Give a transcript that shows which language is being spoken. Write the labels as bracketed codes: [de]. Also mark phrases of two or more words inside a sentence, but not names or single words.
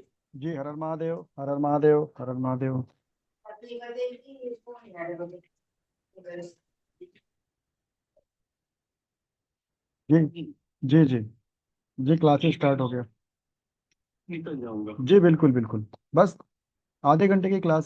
[hi] जी हर हर महादेव, हर हर महादेव, हर हर महादेव। जी जी जी। जी [en] classes start [hi] हो गया। निकल जाऊंगा। जी बिल्कुल बिल्कुल। बस आधे घंटे की क्लास है।